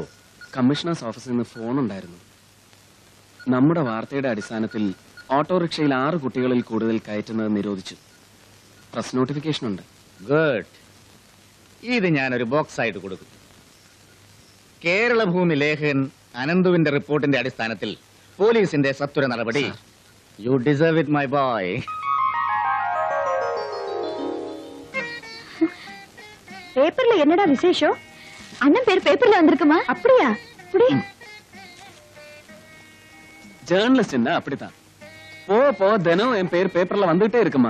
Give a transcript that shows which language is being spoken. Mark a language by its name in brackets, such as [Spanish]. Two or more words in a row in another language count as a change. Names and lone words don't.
[Malayalam] കമ്മീഷണേഴ്സ് ഓഫീസിൽ നിന്ന് ഫോൺ ഉണ്ടായിരുന്നു. നമ്മുടെ വാർത്തയുടെ അടിസ്ഥാനത്തിൽ ഓട്ടോറിക്ഷയിൽ 6 കുട്ടികളിൽ കൂടുതൽ കയറ്റുന്നത് നിരോധിച്ചു. [English] press notification [Malayalam] ഉണ്ട്. ഗുഡ്. ഇത് ഞാനൊരു ബോക്സ് ആയിട്ട് കൊടുക്കും. കേരളഭൂമി ലേഖകൻ അനന്തുവിന്റെ റിപ്പോർട്ടിന്റെ അടിസ്ഥാനത്തിൽ പോലീസിന്റെ സത്വര നടപടി. [English] you deserve it my boy. [Tamil] பேப்பர்ல என்னடா விசேஷம்? அண்ணன் பேர் பேப்பர்ல வந்திருக்குமா? அப்படியா? ஜேர்னலிஸ்ட் அப்படித்தான். போ தினம் என் பேர் பேப்பர்ல வந்துட்டே இருக்குமா.